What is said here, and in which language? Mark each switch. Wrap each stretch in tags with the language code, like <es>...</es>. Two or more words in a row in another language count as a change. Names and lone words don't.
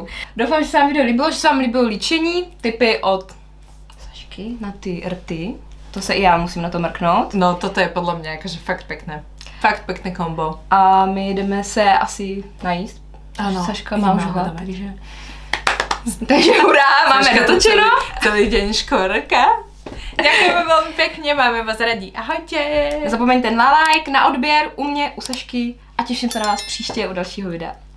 <cs>Doufám, že se vám video líbilo, že se vám líbilo líčení, tipy od Sašky na ty rty. To se i já musím na to mrknout. No, toto je podle mě jakože fakt pěkné. Fakt pěkné kombo. A my jdeme se asi najíst. Ano. Saška má už hlad, takže hurá, máme dotočeno.</cs> <sk>Celý deň škorka. Ďakujeme veľmi pekne, máme vás radí. Ahojte.</sk> <cs>Nezapomeňte na like, na odběr u mě, u Sašky a těším se na vás příště u dalšího videa.</cs>